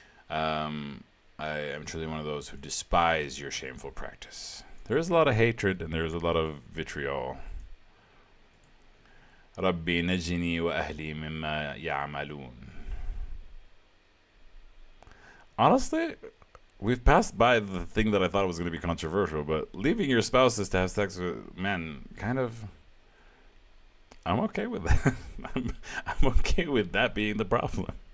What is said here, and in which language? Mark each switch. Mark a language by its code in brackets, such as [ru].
[en] I am truly one of those who despise your shameful practice. There is a lot of hatred and there is a lot of vitriol. [ar] ربي نجني وأهلي مما يعملون. [en] Honestly, we've passed by the thing that I thought was going to be controversial, but leaving your spouses to have sex with men, kind of, I'm okay with that. I'm okay with that being the problem.